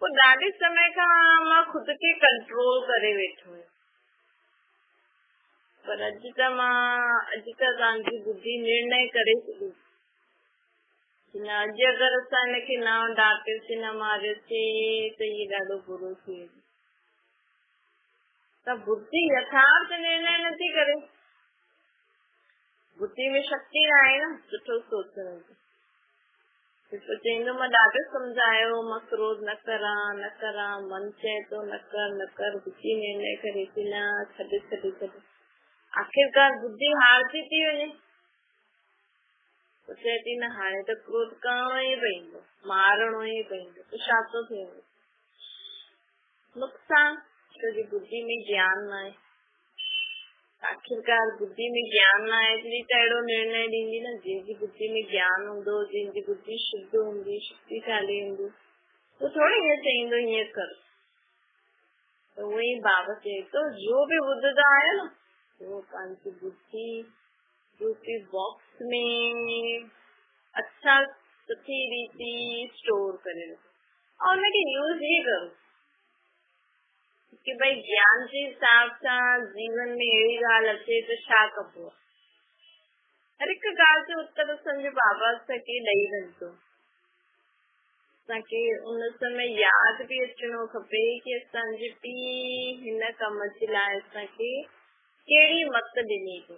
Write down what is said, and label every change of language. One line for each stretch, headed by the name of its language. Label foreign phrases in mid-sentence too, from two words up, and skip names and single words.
Sindhi: पोइ ॾाढे समय खां मां खुद खे कंट्रोल करे वेठो आहियां, पर अॼु त तव्हांजी बुद्धि निर्णय करे छॾी कि न, अॼु अगरि असां हिनखे न डांटियोसीं न मारियोसीं त इहे ॾाढो बुरो थी वेंदो। त बुद्धि यथार्थ निर्णय नथी करे, बुद्धि में शक्ति न आहे न सुठो सोचण जी। तो चईंदो मां ॾाढो सम्झायो, मां क्रोध न करां, मन चए तो न कर, बुद्धि निर्णय करे थी न, छॾ। आखिरकार बुद्धि हारती थी वञे, तो चए थी न हाणे त क्रोध करणो ई पवंदो, मारणो ई पवंदो, तो छा थो थिए? नुक़सान, छोकी बुद्धि में ज्ञान न आहे। आखिरकार बुद्धि में ज्ञान न आहे तॾहिं त अहिड़ो निर्णय ॾींदी न। जंहिंजी बुद्धि में ज्ञान हूंदो, जंहिंजी बुद्धि शुद्ध हूंदी, शक्तिशाली हूंदी, तो थोड़ी हीअं चईंदो हीअं कर। तो उहे बाबा चए तो जो बि ॿुधंदा आहियो न, वो पंहिंजी बुद्धि रूपी बॉक्स में अच्छा सुठी रीति स्टोर करे रखो और उनखे यूज ही करो कि भाई ज्ञान जे हिसाब सां जीवन में अहिड़ी ॻाल्हि अचे त छा कबो। हर हिकु ॻाल्हि जो उत्तर असांजो बाबा असांखे ॾेई वेंदो। असांखे उन समय यादि बि अचणो खपे कि असांजे पीउ हिन कम जे लाइ असांखे कहिड़ी मत ॾिनी अथई।